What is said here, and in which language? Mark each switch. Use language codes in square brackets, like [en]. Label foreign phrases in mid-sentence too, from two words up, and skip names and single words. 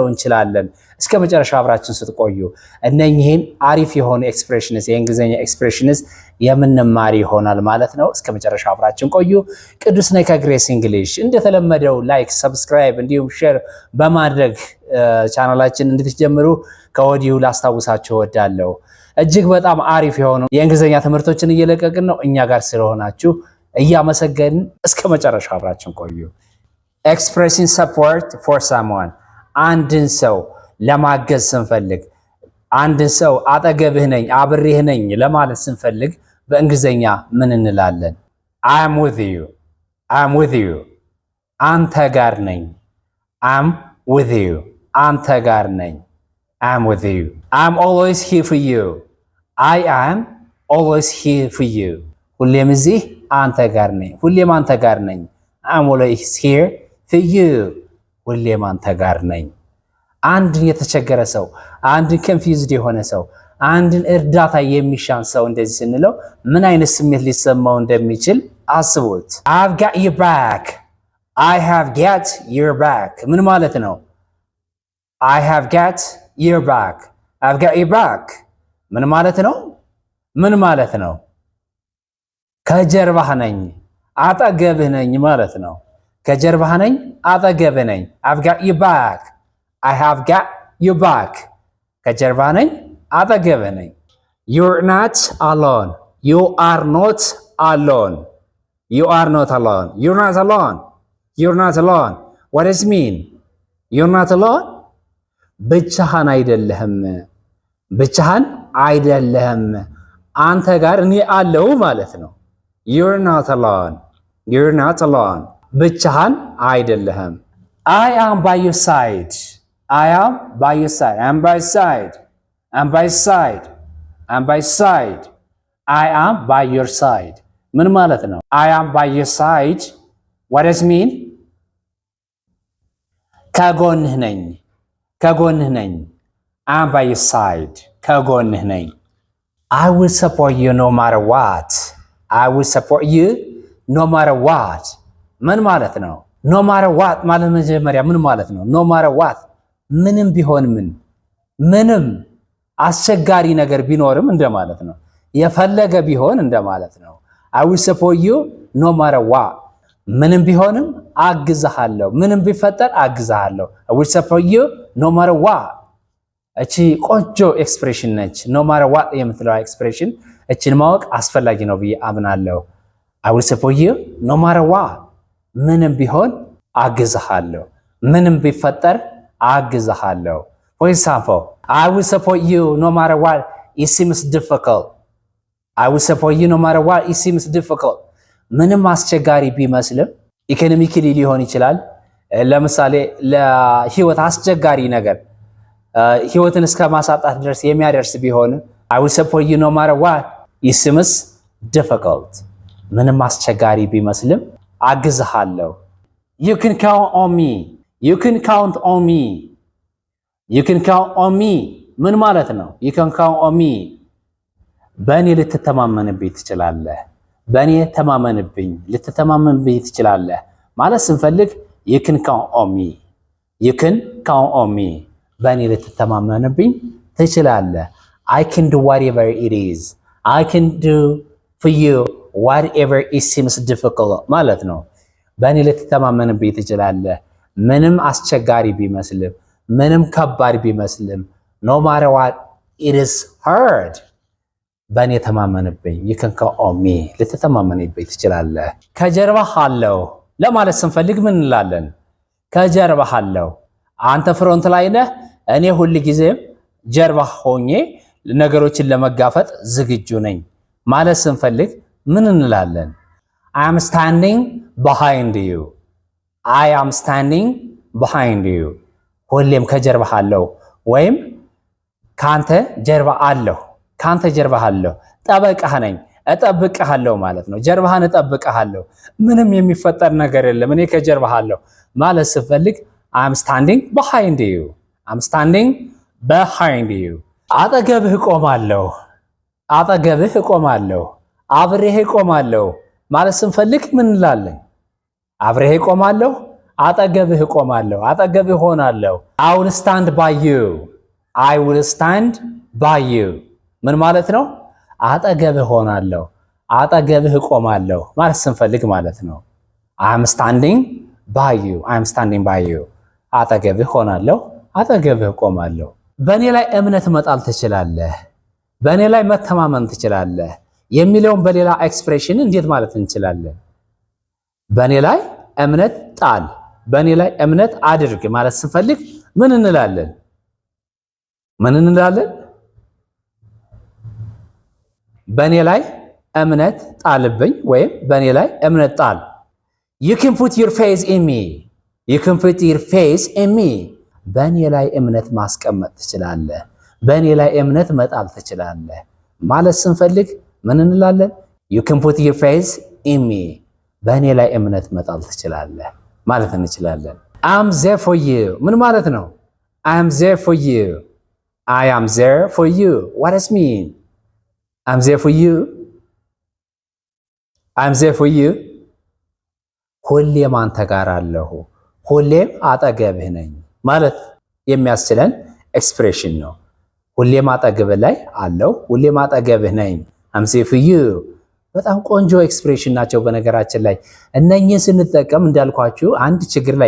[am] እንችላለን እስከ መጨረሻ አብራችን ስትቆዩ እነኚህን አሪፍ የሆኑ ኤክስፕሬሽንስ የእንግሊዘኛ ኤክስፕሬሽንስ የምንማር ይሆናል ማለት ነው እስከ መጨረሻ አብራችን ቆዩ ቅዱስ ነኝ ከግሬስ እንግሊሽ እንደተለመደው [en] like subscribe [am] እንዲሁም ሼር በማድረግ ቻናላችን እንድትጀምሩ ከወዲሁ ላስታውሳችሁ እወዳለሁ እጅግ በጣም አሪፍ የሆኑ የእንግሊዘኛ ትምህርቶችን እየለቀቅን ነው እኛ ጋር ስለሆናችሁ እያመሰገንን እስከ መጨረሻ አብራችን ቆዩ [en] expressing support for someone [am] አንድን ሰው ለማገዝ ስንፈልግ አንድን ሰው አጠገብህ ነኝ አብሬህ ነኝ ለማለት ስንፈልግ በእንግሊዘኛ ምን እንላለን [en] I'm with you [am] አንተ ጋር ነኝ [en] I'm with you [am] አንተ ጋር ነኝ [en] I'm with you I'm always here for you I am always here for you [am] ሁሌም እዚህ አንተ ጋር ነኝ ሁሌም አንተ ጋር ነኝ [en] I'm always here for you [am] ሁሌም አንተ ጋር ነኝ አንድን የተቸገረ ሰው አንድን confused የሆነ ሰው አንድን እርዳታ የሚሻን ሰው እንደዚህ ስንለው ምን አይነት ስሜት ሊሰማው እንደሚችል አስቡት [en] I've got your back I have got your back [am] ምን ማለት ነው [en] I have got your back I've got your back [am] ምን ማለት ነው ምን ማለት ነው ከጀርባህ ነኝ አጠገብህ ነኝ ማለት ነው ከጀርባህ ነኝ አጠገብህ ነኝ [en] I've got your back I have got your back [am] ከጀርባህ ነኝ አጠገብህ ነኝ [en] You're not alone You are not alone You are not alone You're not alone You're not alone What does it mean You're not alone [am] ብቻህን አይደለህም ብቻህን አይደለህም አንተ ጋር እኔ አለው ማለት ነው [en] You're not alone You're not alone [am] ብቻህን አይደለህም [en] I am by your side I am by your side I'm by your side I'm by your side I'm by your side I am by your side [am] ምን ማለት ነው [en] I am by your side What does it mean [am] ከጎንህ ነኝ ከጎንህ ነኝ [en] I'm by your side [am] ከጎንህ ነኝ [en] I will support you no matter what I will support you no matter what [am] ምን ማለት ነው [en] no matter what [am] ማለት መጀመሪያ ምን ማለት ነው [en] no matter what [am] ምንም ቢሆን ምንም አስቸጋሪ ነገር ቢኖርም እንደማለት ነው የፈለገ ቢሆን እንደማለት ነው [en] I will support you no matter what [am] ምንም ቢሆንም አግዝሃለሁ ምንም ቢፈጠር አግዝሃለሁ [en] I will support you no matter what [am] እቺ ቆንጆ ኤክስፕሬሽን ነች [en] no matter what [am] የምትለው ኤክስፕሬሽን እቺን ማወቅ አስፈላጊ ነው ብዬ አምናለሁ [en] I will support you no matter what [am] ምንም ቢሆን አግዝሃለሁ ምንም ቢፈጠር [en] አግዝሃለሁ For example I will support you no matter what it seems difficult I will support you no matter what it seems difficult [am] ምንም አስቸጋሪ ቢመስልም ኢኮኖሚካሊ ሊሆን ይችላል ለምሳሌ ለህይወት አስቸጋሪ ነገር ህይወትን እስከ ማሳጣት ድረስ የሚያደርስ ቢሆን [en] I will support you no matter what it seems difficult [am] ምንም አስቸጋሪ ቢመስልም አግዝሃለሁ [en] You can count on me You can count on me You can count on me [am] ምን ማለት ነው [en] You can count on me [am] በእኔ ልትተማመንብኝ ትችላለህ በእኔ ተማመንብኝ ልትተማመንብኝ ትችላለህ ማለት ስንፈልግ [en] You can count on me You can count on me [am] በእኔ ልትተማመንብኝ ትችላለህ [en] I can do whatever it is I can do for you whatever it seems difficult [am] ማለት ነው በእኔ ልትተማመንብኝ ትችላለህ ምንም አስቸጋሪ ቢመስልም ምንም ከባድ ቢመስልም [en] no matter what it is hard [am] በእኔ ተማመንብኝ [en] You can count on me [am] ልትተማመንብኝ ትችላለህ ከጀርባህ አለው ለማለት ስንፈልግ ምን እንላለን ከጀርባህ አለው አንተ ፍሮንት ላይ ነህ እኔ ሁሉ ጊዜም ጀርባህ ሆኜ ነገሮችን ለመጋፈጥ ዝግጁ ነኝ ማለት ስንፈልግ ምን እንላለን [en] I am standing behind you I am standing behind you [am] ሁሌም ከጀርባህ አለው ወይም ካንተ ጀርባ አለሁ ካንተ ጀርባ አለሁ ጠበቃህ ነኝ እጠብቅሃለሁ ማለት ነው ጀርባህን እጠብቅሃለሁ ምንም የሚፈጠር ነገር የለም እኔ ከጀርባህ አለሁ ማለት ስፈልግ [en] I'm standing behind you I'm standing behind you [am] አጠገብህ እቆማለሁ አብሬህ እቆማለሁ ማለት ስንፈልግ ምን እንላለን አብሬህ እቆማለሁ አጠገብህ እቆማለሁ አጠገብህ ሆናለሁ [en] I will stand by you I will stand by you [am] ምን ማለት ነው አጠገብህ ሆናለሁ አጠገብህ እቆማለሁ ማለት ስንፈልግ ማለት ነው [en] I'm standing by you [am] አጠገብህ ሆናለሁ አጠገብህ እቆማለሁ በእኔ ላይ እምነት መጣል ትችላለህ በእኔ ላይ መተማመን ትችላለህ የሚለውን በሌላ ኤክስፕሬሽን እንዴት ማለት እንችላለን በእኔ ላይ እምነት ጣል በእኔ ላይ እምነት አድርግ ማለት ስንፈልግ ምን እንላለን በእኔ ላይ እምነት ጣልብኝ ወይም በእኔ ላይ እምነት ጣል [en] You can put your faith in me [am] በእኔ ላይ እምነት ማስቀመጥ ትችላለህ በእኔ ላይ እምነት መጣል ትችላለህ ማለት ስንፈልግ ምን እንላለን [en] You can put your faith in me [am] በእኔ ላይ እምነት መጣል ትችላለህ ማለት እንችላለን [en] I'm there for you [am] ምን ማለት ነው [en] I'm there for you I am there for you what does it mean I'm there for [am] you ሁሌም አንተ ጋር አለሁ ሁሌም አጠገብህ ነኝ ማለት የሚያስችለን ኤክስፕሬሽን ነው ሁሌም አጠገብህ ላይ አለሁ ሁሌም አጠገብህ ነኝ I'm [en] there for you [am] በጣም ቆንጆ ኤክስፕሬሽን ናቸው በነገራችን ላይ እነኚህን ስንጠቀም እንዳልኳችሁ አንድ ችግር ላይ